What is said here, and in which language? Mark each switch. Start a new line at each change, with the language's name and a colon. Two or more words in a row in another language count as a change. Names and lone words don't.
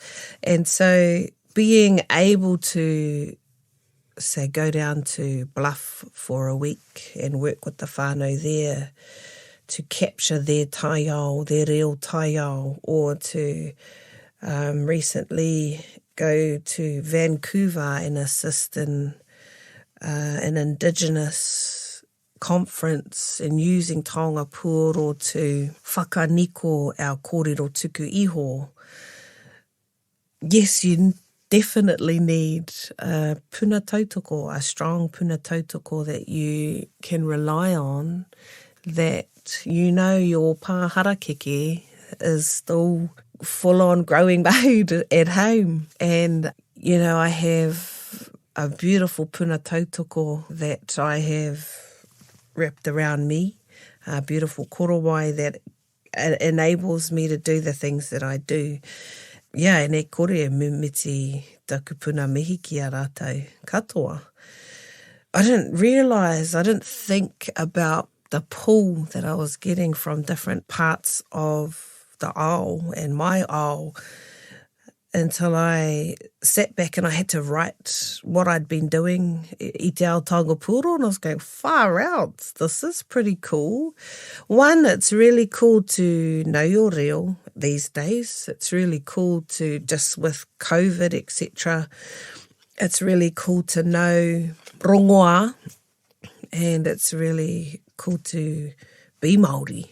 English: And so being able to say go down to Bluff for a week and work with the whānau there to capture their taiao, their real taiao, or to recently go to Vancouver and assist in an Indigenous conference and using
Māori: Taonga Pūoro
English: to whakaniko our
Māori: kōrero tuku iho.
English: Yes, you definitely need a
Māori: puna tautoko,
English: a strong
Māori: puna tautoko
English: that you can rely on, that you know your pāharakeke is still full-on growing mode at home. And, you know, I have a beautiful
Māori: puna tautoko
English: that I have wrapped around me, a beautiful korowai that enables me to do the things that I do. Yeah, and
Māori: e kore miti taku puna mihi ki a rātou katoa.
English: I didn't think about the pull that I was getting from different parts of the ao and my ao until I sat back and I had to write what I'd been doing
Māori: i te ao Taonga Pūoro,
English: and I was going, far out, this is pretty cool. One, it's really cool to know your reo, these days. It's really cool to, just with COVID, etc., it's really cool to know Rongoā, and it's really cool to be Māori.